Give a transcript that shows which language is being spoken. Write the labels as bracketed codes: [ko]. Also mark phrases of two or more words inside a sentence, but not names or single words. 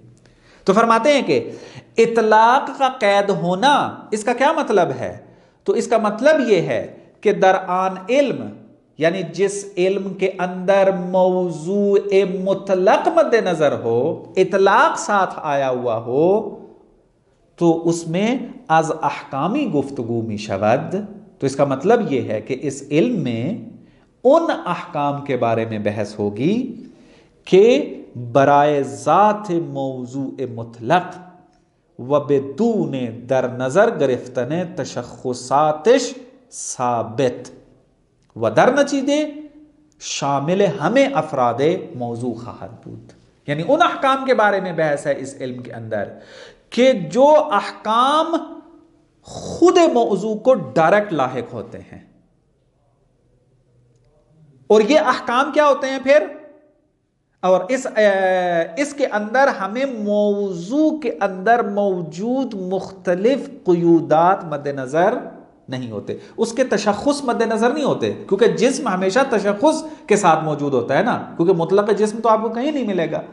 [ur] تو فرماتے ہیں کہ اطلاق کا قید ہونا، اس کا کیا مطلب ہے؟ تو اس کا مطلب یہ ہے کہ [fa] درآن علم، [ur] یعنی جس علم کے اندر موضوع مطلق مد نظر ہو، اطلاق ساتھ آیا ہوا ہو، تو اس میں [fa] از احکامی گفتگو می شود۔ [ur] تو اس کا مطلب یہ ہے کہ اس علم میں ان احکام کے بارے میں بحث ہوگی کہ [fa] برائے ذات موضوع مطلق و بدون در نظر گرفتن تشخصاتش ثابت و در نتیجے شامل ہمیں افراد موضوع خواہد بود۔ [ur] یعنی ان احکام کے بارے میں بحث ہے اس علم کے اندر کہ جو احکام خود موضوع کو ڈائریکٹ لاحق ہوتے ہیں، اور یہ احکام کیا ہوتے ہیں پھر؟ اور اس کے اندر ہمیں موضوع کے اندر موجود مختلف قیودات مد نظر نہیں ہوتے، اس کے تشخص مد نظر نہیں ہوتے، کیونکہ جسم ہمیشہ تشخص کے ساتھ موجود ہوتا ہے نا، کیونکہ مطلق جسم تو آپ کو کہیں نہیں ملے گا۔